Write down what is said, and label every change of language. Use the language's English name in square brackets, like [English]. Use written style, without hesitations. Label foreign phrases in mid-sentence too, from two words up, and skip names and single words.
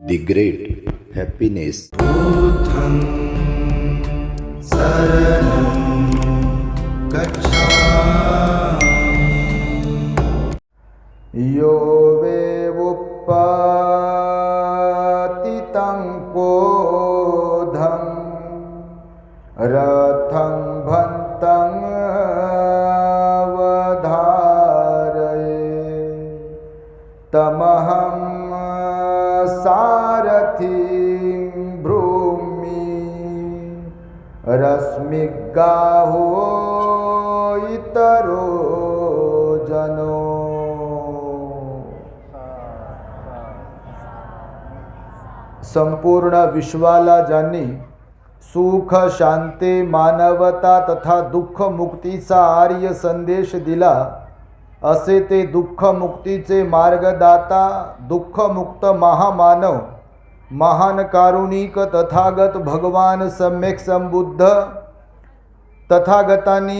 [English] The Great Happiness. [Pali] बुद्धं शरणं गच्छामि। यो वेवुपतितं कोधं रथं भन्तं वधारये तमहं सारथिं भ्रूमि रश्मिगाहो इतरो जनो। [Marathi] संपूर्ण विश्वाला ज्यांनी सुख शांती मानवता तथा दुःख मुक्तीचा आर्य संदेश दिला असे ते दुःख मुक्तीचे मार्गदाता दुःखमुक्त महामानव महान कारुणिक तथागत भगवान सम्यक संबुद्ध तथागतांनी